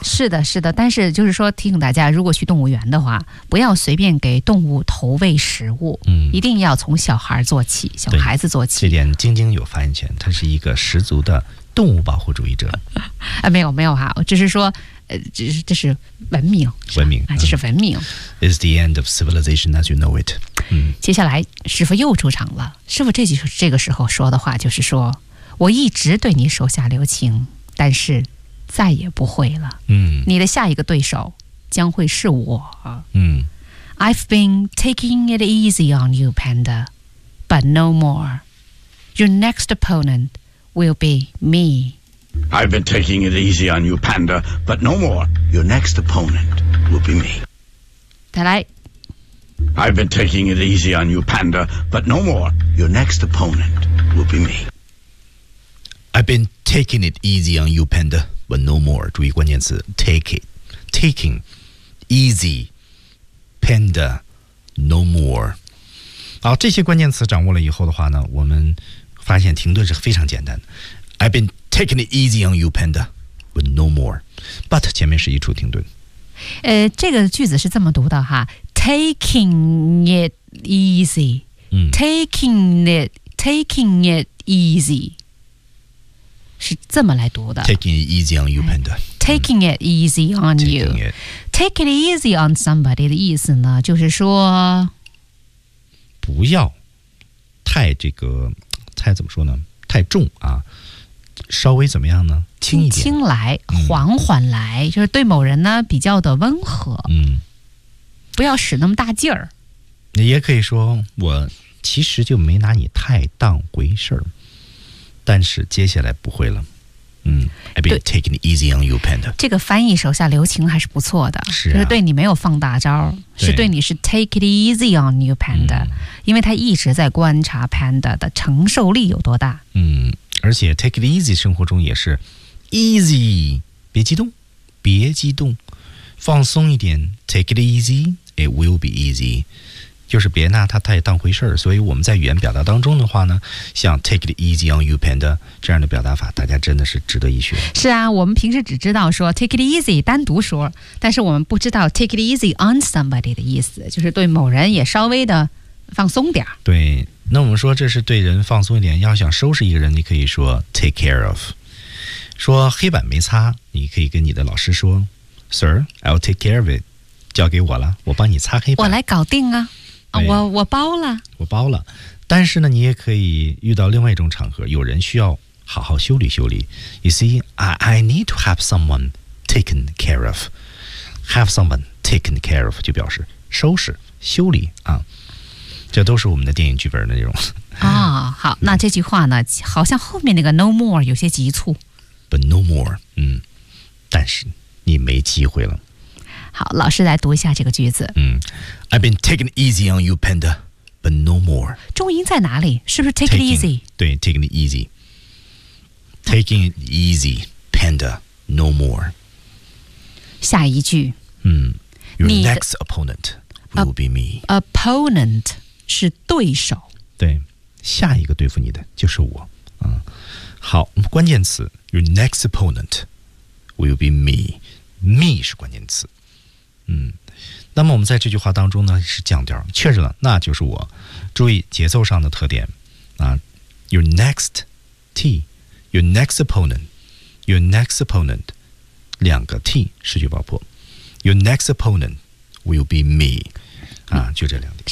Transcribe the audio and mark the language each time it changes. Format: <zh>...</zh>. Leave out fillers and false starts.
<zh>是的但是就是说提醒大家如果去动物园的话不要随便给动物投喂食物、嗯、一定要从小孩做起小孩子做起这点晶晶有发言权他是一个十足的动物保护主义者啊，没有哈只是说这是文明是文明、啊、这是文明、</zh> <en>嗯、It's the end of civilization as you know it、嗯、</en> <zh>接下来师傅又出场了师傅这个时候说的话就是说我一直对你手下留情但是再也不会了、嗯、你的下一个对手将会是我、嗯、</zh> <en>I've been taking it easy on you Panda but no more your next opponent will be me I've been taking it easy on you, Panda, but no more. Your next opponent will be me.</en> <zh>再来。</zh> <en>I've been taking it easy on you, Panda, but no more. Your next opponent will be me. I've been taking it easy on you, Panda, but no more.</en> <zh>注意关键词</zh> <en>take it, taking, easy, Panda, no more.</en> <zh>好，这些关键词掌握了以后的话呢，我们发现停顿是非常简单的。</zh> <en>I've been taking it easy on you, Panda, but no more. But</en> <zh>前面是一处停顿。这个句子是这么读的哈 ，</zh> <en>taking it easy,、</en> <zh>嗯、</zh> <en>taking it easy,</en> <zh>是这么来读的。</zh> <en>Taking it easy on you, Panda. Taking it easy on you. Taking it easy on somebody</en> <zh>的意思呢，就是说不要太这个太怎么说呢？太重啊。稍微怎么样呢？轻一点，轻来，缓缓来，就是对某人呢比较的温和。嗯，不要使那么大劲儿。你也可以说，我其实就没拿你太当回事儿，但是接下来不会了。</zh> <en>嗯 ，I've been taking it easy on you, Panda。</en> <zh>这个翻译手下留情还是不错的，是啊，就是对你没有放大招，是对你是</zh> <en>take it easy on you, Panda，</en> <zh>因为他一直在观察 Panda 的承受力有多大。嗯，而且</zh> <en>take it easy</en> <zh>生活中也是 easy， 别激动，别激动，放松一点 ，</zh> <en>take it easy, it will be easy。</en> <zh>就是别拿他太当回事儿，所以我们在语言表达当中的话呢，像</zh> <en>take it easy on you, Panda</en> <zh>这样的表达法，大家真的是值得一学。是啊，我们平时只知道说</zh> <en>take it easy</en> <zh>单独说，但是我们不知道</zh> <en>take it easy on somebody</en> <zh>的意思，就是对某人也稍微的放松点。对，那我们说这是对人放松一点，要想收拾一个人，你可以说</zh> <en>take care of，</en> <zh>说黑板没擦，你可以跟你的老师说</zh> <en>Sir, I'll take care of it，</en> <zh>交给我了，我帮你擦黑板，我来搞定啊，我包了，我包了。但是呢，你也可以遇到另外一种场合，有人需要好好修理修理。</zh> <en>You see, I need to have someone taken care of. Have someone taken care of</en> <zh>就表示收拾修理啊，这都是我们的电影剧本的内容啊。好，那这句话呢，好像后面那个</zh> <en>no more</en> <zh>有些急促，</zh> <en>but no more，</en> <zh>但是你没机会了。好，老师来读一下这个句子。</zh> <en>I've been taking it easy on you, Panda, but no more.</en> <zh>重音在哪里？是不是</zh> <en>take it easy？</en> <zh>对</zh> <en>，taking it easy. Taking it easy, Panda, no more.</en> <zh>下一句。</zh> <en>Your next opponent will be me.</en> <zh>Opponent 是对手。对，下一个对付你的就是我。好，关键词</zh> <en>，your next opponent will be me. Me</en> <zh>是关键词。那么我们在这句话当中呢是降调，确实了，那就是我。注意节奏上的特点啊 ，</zh> <en>your next t， your next opponent，</en> <zh>your next opponent， 两个 t 失去爆破 ，</zh> <en>your next opponent will be me，</en> <zh>啊，就这两点。</zh>